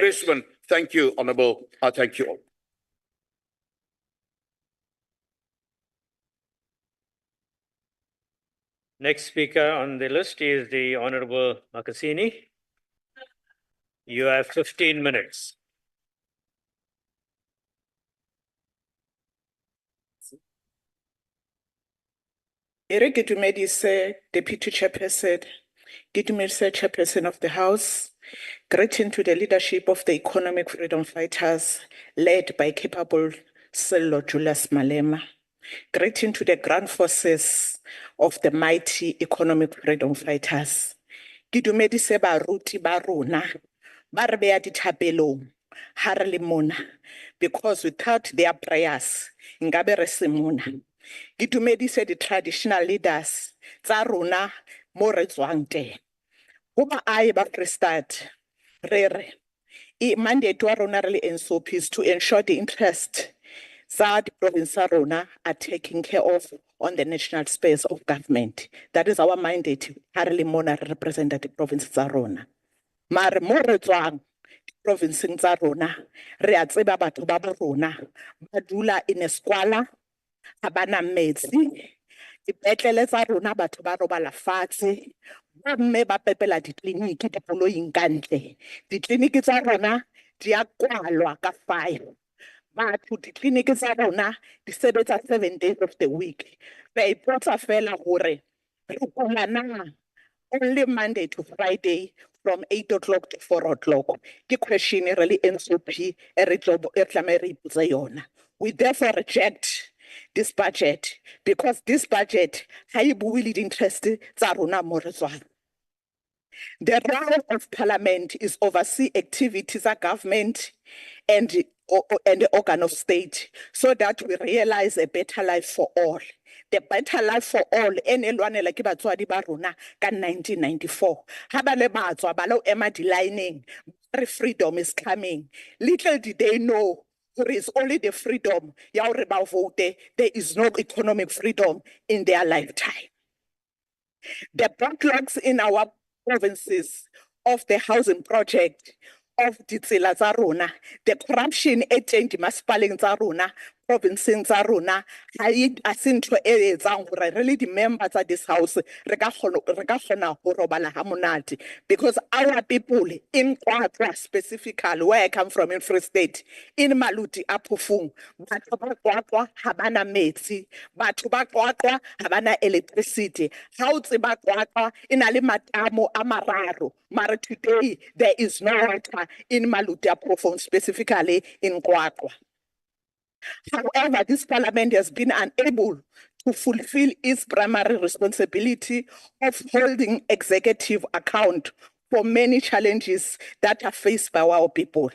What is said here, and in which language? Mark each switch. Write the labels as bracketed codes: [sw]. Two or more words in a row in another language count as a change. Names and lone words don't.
[en] investment. Thank you, Honourable. I thank you all. Next speaker on the list is the Honourable Makasini. You have 15 minutes. [st] Ere ke dumedise [en] Deputy Chairperson, [st] ke dumedise [en] Chairperson of the House. Greeting to the leadership of the economic freedom fighters led by capable Sello Julius Malema. Greeting to the grand forces of the mighty economic freedom fighters. [st] Ke dumedise baruti ba rona ba re beya dithapelong ha re le mona, [en] because without their prayers [st] ngabe re se mona. Ke dumedise [en] the traditional leaders [st] tsa rona mo re tswang teng. Ho baahi ba Freestata re re mandate wa rona re le NCOP [en] is to ensure the interest [st] tsa di province tsa rona [en] are taken care of on the national space of government. That is our mandate [st] ha re le mona re representa di province tsa rona. Mare mo re tswang provinceng tsa rona re a tseba batho ba bo rona ba dula [en] in a squalor, [st] ha bana metsi, dipetlele tsa rona batho ba robala fatshe, bomme ba pepela ditleliniki dikoloing kantle, ditleliniki tsa rona di a kwalwa ka fire, batho ditleliniki tsa rona di sebetsa [en] 7 days of the week. [st] Re ipotsa fela hore re kula na [en] only Monday to Friday from 8 o'clock to 4 o'clock. [st] Ke question e re le NCOP e tlameha re ipotse yona. [en] We therefore reject this budget because this budget [st] ha e bue le di-interest tsa rona mo re tswang. [en] The role of Parliament is oversee activities of government and the organ of state so that we realize a better life for all. The better life for all [st] ene lwanela ke batswadi ba rona ka 1994. Ha ba le batswa ba lo ema di-lining, [en] freedom is coming. Little did they know there is only the freedom [st] ya hore ba [en] vote. There is no economic freedom in their lifetime. The backlogs in our provinces of the housing project of [st] ditsela tsa rona, [en] the corruption [st] e teng dimasepaleng tsa rona, [en] provinceng tsa rona, [st] ha se ntho e etsang hore re le di-member tsa [en] this house [st] re ka kgona ho robala ha monate, [en] because our people in Qwaqwa specifically, where I come from in Free State, in Maluti a Phofung, [st] batho ba Qwaqwa ha bana metsi, batho ba Qwaqwa ha bana electricity, ha o tseba Qwaqwa e na le matamo a mararo, mara [en] today there is no water in Maluti a Phofung, specifically in Qwaqwa. However, this parliament has been unable to fulfill its primary responsibility of holding executive account for many challenges that are faced by our people.